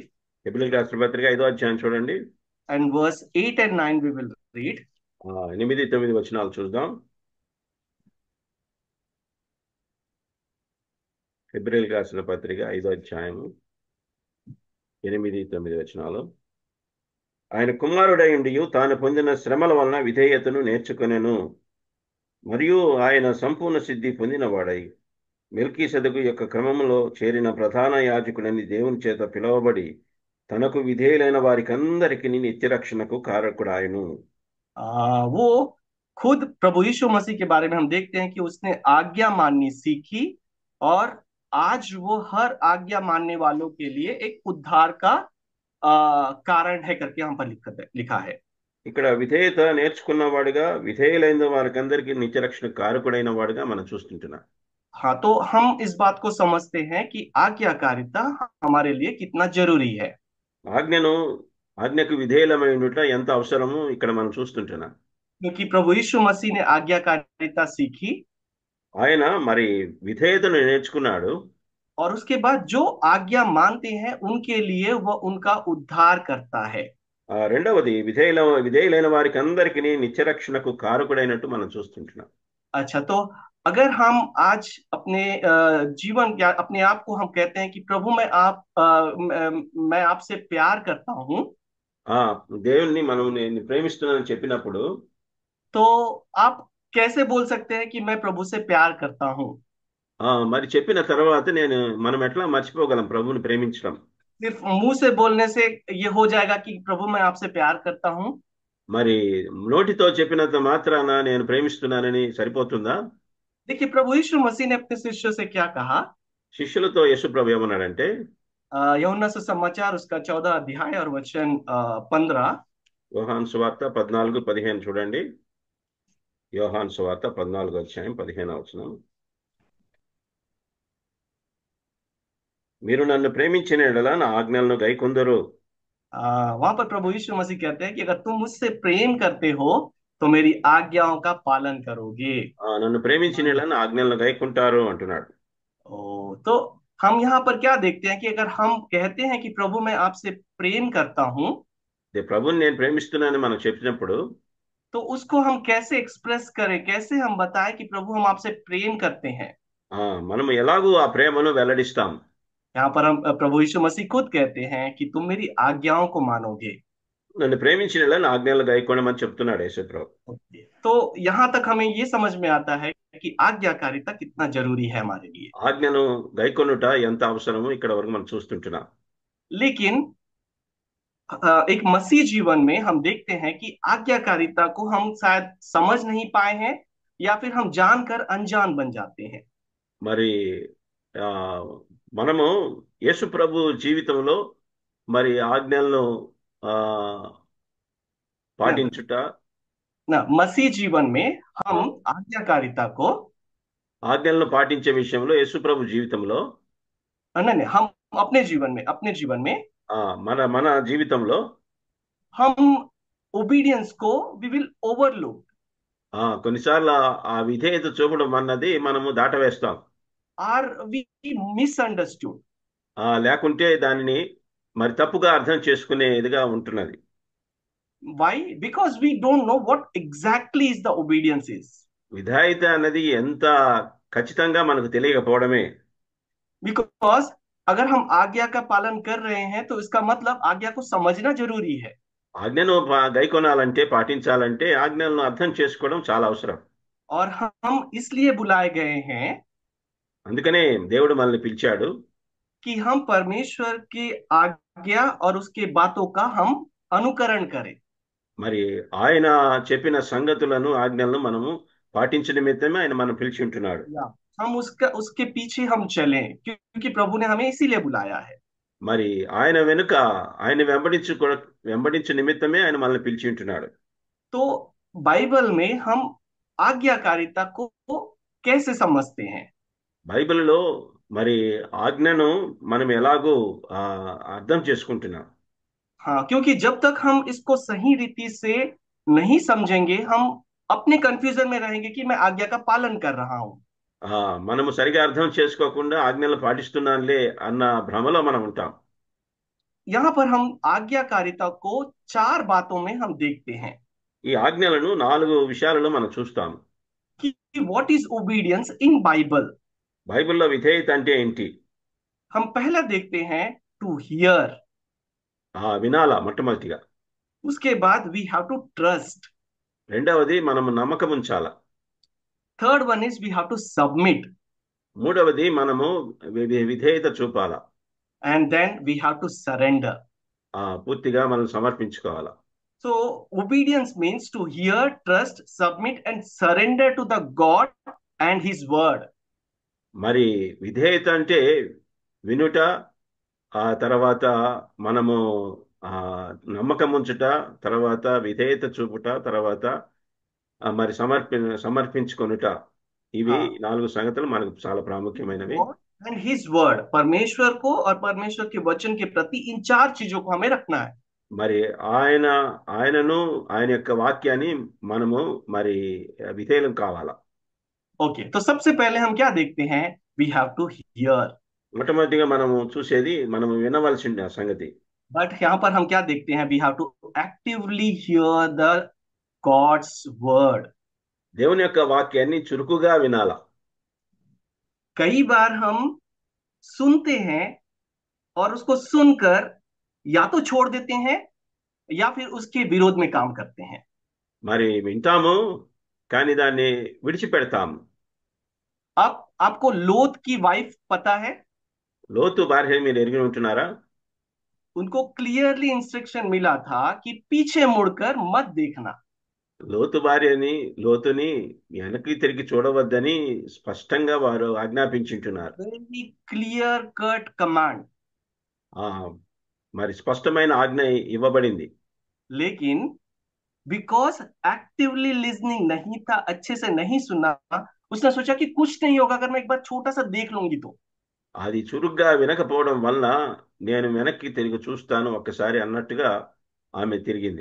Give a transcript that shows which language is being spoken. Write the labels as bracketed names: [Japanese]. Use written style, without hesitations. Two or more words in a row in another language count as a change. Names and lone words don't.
[Telugu] హెబ్రీయులకు రాసిన పత్రిక 5వ అధ్యాయం చూడండి. [English] and verse 8 and 9 we will read. [Telugu] 8, 9 వచనాలు చూద్దాం. హెబ్రీయులకు రాసిన పత్రిక 5వ అధ్యాయము 8, 9 వచనాలు. ఆయన కుమారుడై ఉండి తాను పొందిన శ్రమల వలన విధేయతను నేర్చుకొనెను. మరియు ఆయన సంపూర్ణ సిద్ధి పొందినవాడై మెల్కీసెదకు యొక్క క్రమములో చేరిన ప్రధాన యాజకుడని దేవుని చేత పిలువబడి తనకు విధేయులైన వారికందరికి నిత్యరక్షణకు కారకుడాయను. [Hindi] वो खुद प्रभु यीशु मसीह के बारे में हम देखते हैं कि उसने आज्ञा माननी सीखी और आज वो हर आज्ञा मानने वालों के लिए एक उद्धार का कारण है करके हम पर लिखा है। [Telugu] ఇక్కడ విధేయత నేర్చుకున్నవాడుగా విధేయులైన వారికందరికీ నిత్యరక్షణ కారకుడైన వాడుగా మనం చూస్తుంటున్నాం. [Hindi] हाँ, तो हम इस बात को समझते हैं कि आज्ञाकारिता हमारे लिए कितना जरूरी है। [Telugu] ఆజ్ఞను ఆజ్ఞకు విధేయులమై ఉండుట ఎంత అవసరమో ఇక్కడ మనం చూస్తుంటున్నాం. [Hindi] क्योंकि प्रभु यीशु मसीह ने आज्ञाकारिता सीखी, [Telugu] ఆయన మరి విధేయతను నేర్చుకున్నాడు. [Hindi] और उसके बाद जो आज्ञा मानते हैं उनके लिए वह उनका उद्धार करता है। [Telugu] రెండవది విధేయులైన వారికి అందరికీ నిత్యరక్షణకు కారకుడైనట్టు మనం చూస్తుంటున్నాం. [Hindi] अच्छा, तो अगर हम आज अपने जीवन या अपने आप को हम कहते हैं कि प्रभु मैं आपसे प्यार करता हूँ, [Telugu] ఆ దేవుణ్ణి మనం నేను ప్రేమిస్తున్నానని చెప్పినప్పుడు [Hindi] तो आप कैसे बोल सकते हैं कि मैं प्रभु से प्यार करता हूँ? [Telugu] మరి చెప్పిన తర్వాత మనం ఎట్లా మర్చిపోగలం ప్రభువుని ప్రేమించడం? [Hindi] सिर्फ मुंह से बोलने से ये हो जाएगा कि प्रभु मैं आपसे प्यार करता हूँ? [Telugu] మరి నోటితో చెప్పినంత మాత్రాన నేను ప్రేమిస్తున్నానని సరిపోతుందా? [Hindi] देखिए, प्रभु यीशु मसीह ने अपने शिष्यों से क्या कहा? [Telugu] శిష్యులతో యేసుప్రభు ఏమన్నాడంటే, [Hindi] यूहन्ना सुसमाचार उसका 14 अध्याय और वचन 15। [Telugu] యోహాను సువార్త 14-15 చూడండి. యోహాను సువార్త 14 అధ్యాయం 15 వచనం. మీరు నన్ను ప్రేమించిన యెడల నా ఆజ్ఞలను గైకొందురు. [Hindi] वहां पर प्रभु यीशु मसीह कहते हैं कि अगर तुम मुझसे प्रेम करते हो तो मेरी आज्ञाओं का पालन करोगे। [Telugu] నన్ను ప్రేమించిన యెడల నా ఆజ్ఞలను గైకుంటారు అంటున్నాడు. [Hindi] तो हम यहाँ पर क्या देखते हैं कि अगर हम कहते हैं कि प्रभु मैं आपसे प्रेम करता हूँ, [Telugu] ప్రభుని నేను ప్రేమిస్తున్నానని మనం చెప్పినప్పుడు [Hindi] तो उसको हम कैसे एक्सप्रेस करें, कैसे हम बताएं कि प्रभु हम आपसे प्रेम करते हैं। [Telugu] మనం ఎలాగూ ఆ ప్రేమను వెల్లడిస్తాం. [Hindi] यहाँ पर हम प्रभु यीशु मसीह खुद कहते हैं कि तुम मेरी आज्ञाओं को मानोगे। [Telugu] నన్ను ప్రేమించిన యెడల నా ఆజ్ఞలను గైకొనమని చెప్తున్నాడు యేసుప్రభు. [Hindi] तो यहाँ तक हमें ये समझ में आता है कि आज्ञाकारिता कितना जरूरी है हमारे लिए। [Telugu] ఆజ్ఞను గైకొనుట ఎంత అవసరమో ఇక్కడ వరకు మనం చూస్తుంటున్నాం. [Hindi] लेकिन एक मसीह जीवन में हम देखते हैं कि आज्ञाकारिता को हम शायद समझ नहीं पाए हैं, या फिर हम जानकर अनजान बन जाते हैं। [Telugu] మరి ఆ మనము యేసు ప్రభు జీవితంలో మరి ఆజ్ఞలను ఆ [Hindi] ना [Telugu] పాటించుట, [Hindi] ना मसीह जीवन में हम आज्ञाकारिता को [Telugu] ఆజ్ఞలను పాటించే విషయంలో యేసు ప్రభు జీవితంలో [Hindi] नहीं नहीं, हम अपने जीवन में [Telugu] ఆ మన మన జీవితంలో [English] हम ओबीडियंस को we will overlook, [Telugu] కొన్నిసార్లు ఆ విధేయత చూపడం అన్నది మనము దాటవేస్తాం. [English] are we misunderstood. [Telugu] లేకుంటే దానిని మరి తప్పుగా అర్థం చేసుకునేదిగా ఉంటున్నది. [English] Why? Because we don't know what exactly is the obedience is. [Telugu] విధేయత అన్నది ఎంత ఖచ్చితంగా మనకు తెలియకపోవడమే. [Hindi] Because अगर हम आज्ञा का पालन कर रहे हैं तो इसका मतलब आज्ञा को समझना जरूरी है। [Telugu] ఆజ్ఞను గైకొనాలంటే పాటించాలంటే ఆజ్ఞలను అర్థం చేసుకోవడం చాలా అవసరం. [Hindi] और हम इसलिए बुलाए गए हैं [Telugu] అందుకనే దేవుడు మనల్ని పిలిచాడు. [Hindi] कि हम परमेश्वर की आज्ञा और उसके बातों का हम अनुकरण करें। [Telugu] మరి ఆయన చెప్పిన సంగతులను ఆజ్ఞలను మనము పాటించే నిమిత్తమే ఆయన మనం పిలిచి ఉంటున్నాడు. [Hindi] या हम उसके पीछे हम चलें, क्योंकि प्रभु ने हमें इसीलिए बुलाया है। [Telugu] మరి ఆయన వెనుక ఆయన వెంబడించే నిమిత్తమే ఆయన మనల్ని పిలిచి ఉంటున్నాడు. [Hindi] तो बाइबल में हम आज्ञाकारिता को कैसे समझते हैं? [Telugu] బైబిల్లో మరి ఆజ్ఞను మనం ఎలాగో అర్థం చేసుకుంటున్నాం. [Hindi] हाँ, क्योंकि जब तक हम इसको सही रीति से नहीं समझेंगे, हम अपने कंफ्यूजन में रहेंगे कि मैं आज्ञा का पालन कर रहा हूं। [Telugu] మనము సరిగా అర్థం చేసుకోకుండా ఆజ్ఞలు పాటిస్తున్నానులే అన్న భ్రమలో మనం ఉంటాం. [Hindi] यहाँ पर हम आज्ञाकारिता को 4 बातों में हम देखते हैं [Telugu] ఈ ఆజ్ఞలను 4 విషయాలలో మనం చూస్తాం. [English] कि what is obedience in Bible. [Telugu] బైబిల్లో విధేయత అంటే ఏంటి? [Hindi] हम पहला देखते हैं [English] to hear, [Telugu] వినాలా మొట్టమొదటిగా. [Hindi] उसके बाद [English] we have to trust, [Telugu] రెండవది మనము నమ్మకం ఉంచాలా. [English] third one is we have to submit, [Telugu] మూడవది మనము విధేయత చూపాలా. [English] and then we have to surrender. [Telugu] పూర్తిగా మనం సమర్పించుకోవాలా. [English] So obedience means to hear, trust, submit and surrender to the God and his word. [Telugu] మరి విధేయత అంటే వినుట, ఆ తర్వాత మనము నమ్మకం ఉంచుట, తర్వాత విధేయత చూపుట, తర్వాత మరి సమర్పించుకొనుట. ఇవి [Hindi] हाँ [Telugu] 4 సంగతులు మనకు చాలా ప్రాముఖ్యమైనవి. [English] God and his word, [Hindi] परमेश्वर को और परमेश्वर के वचन के प्रति इन चार चीजों को हमें रखना है. [Telugu] మరి ఆయనను ఆయన యొక్క వాక్యాన్ని మనము మరి విధేయులం కావాలా. [Hindi] ओके, तो सबसे पहले हम क्या देखते हैं? [English] we have to hear. [Telugu] మొట్టమొదటిగా మనము చూసేది మనము వినవలసిన సంగతి. [Hindi] बट यहाँ पर हम क्या देखते हैं? [English] we have to actively hear the God's word. [Telugu] దేవుని యొక్క వాక్యాన్ని చురుకుగా వినాలా. [Hindi] कई बार हम सुनते हैं और उसको सुनकर या तो छोड़ देते हैं या फिर उसके विरोध में काम करते हैं. [Telugu] మరి వింటాము కానీ దాన్ని విడిచిపెడతాము. [Hindi] अब आपको लोत की वाइफ पता है? [Telugu] లోతు భార్య మీరు ఎరిగి ఉంటున్నారా? [Hindi] उनको [English] clearly instruction [Hindi] मिला था कि पीछे मुड़कर मत देखना. [Telugu] లోతుని వెనక్కి తిరిగి చూడవద్దని స్పష్టంగా వారు ఆజ్ఞాపించుంటున్నారు. [English] very clear cut command. [Telugu] ఆ మరి స్పష్టమైన ఆజ్ఞ ఇవ్వబడింది. [Hindi] लेकिन [English] because actively listening [Hindi] नहीं था, अच्छे से नहीं सुना, उसने सोचा कि कुछ नहीं होगा अगर मैं एक बार छोटा सा देख लूंगी तो. [Telugu] అది చురుగ్గా వినకపోవడం వల్ల నేను వెనక్కి తిరిగి చూస్తాను ఒక్కసారి అన్నట్టుగా ఆమె తిరిగింది.